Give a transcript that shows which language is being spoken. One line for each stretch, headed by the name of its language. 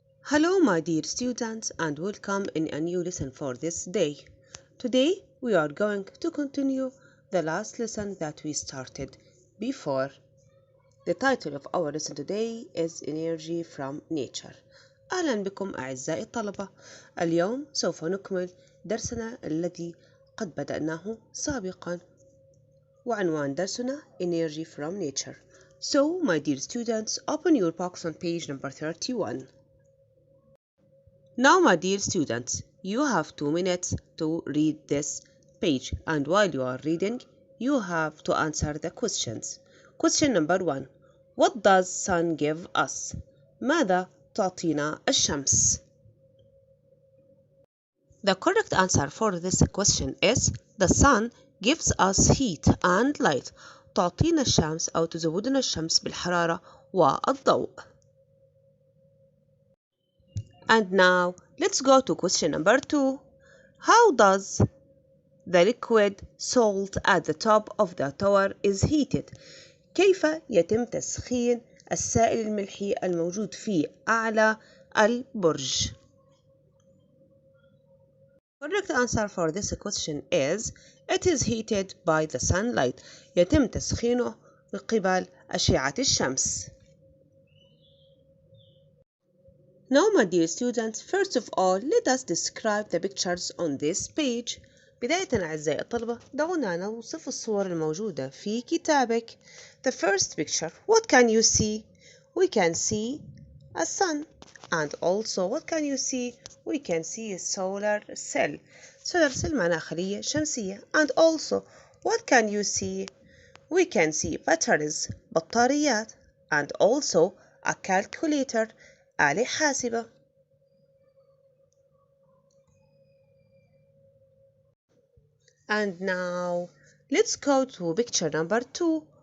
English: Hello, my dear students, and welcome in a new lesson for this day. Today, we are going to continue the last lesson that we started before. The title of our lesson today is Energy from Nature.
Arabic: أهلا بكم أعزائي الطلبة. اليوم سوف نكمل درسنا الذي قد بدأناه سابقا وعنوان درسنا Energy from Nature.
English: So, my dear students, open your books on page number 31. Now, my dear students, you have 2 minutes to read this page, and while you are reading, you have to answer the questions. Question number 1. What does sun give us?
Arabic: ماذا تعطينا الشمس?
English: The correct answer for this question is the sun gives us heat and light.
Arabic: تعطينا الشمس أو تزودنا الشمس بالحرارة والضوء.
English: And now, let's go to question number 2. How does the liquid salt at the top of the tower is heated?
Arabic: كيف يتم تسخين السائل الملحي الموجود في أعلى البرج؟
English: Correct answer for this question is it is heated by the sunlight.
Arabic: يتم تسخينه من قبل أشعة الشمس.
English: Now, my dear students, first of all, let us describe the pictures on this page.
Arabic: بداية أعزائي الطلبة، دعونا نوصف الصور الموجودة في كتابك.
English: The first picture, what can you see? We can see a sun. And also, what can you see? We can see a solar cell.
Arabic: Solar cell معناها خلية شمسية.
English: And also, what can you see? We can see batteries, بطاريات. And also, a calculator, آلة حاسبة. And now, let's go to picture number 2.